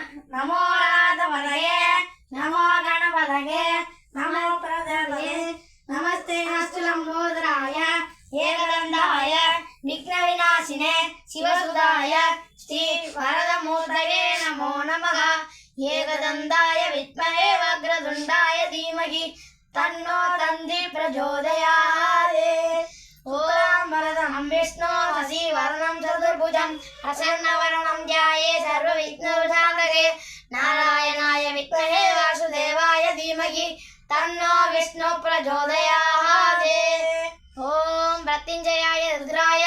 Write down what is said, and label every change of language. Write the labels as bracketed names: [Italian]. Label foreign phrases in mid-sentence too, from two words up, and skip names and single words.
[Sanskrit] नमो नादपतये नमो गणपतये नमो प्रतये नमस्ते अस्तु लम्बोदराय एकदन्ताय विघ्न विनाशिने शिवसुताय श्री वरदमूर्तये नमो नमः एकदन्ताय विद्महे वक्रतुण्डाय धीमहि तन्नो तन्त्री प्रचोदयात् ओम वरदं विष्णु शशिवर्णं चतुर्भुजं प्रसन्नवदनं ध्याये सर्वविघ्नोपशान्तये नारायणाय विद्महे वासुदेवाय धीमहि तन्नो विष्णु प्रचोदयात् ओम मृत्युंजयाय रुद्राय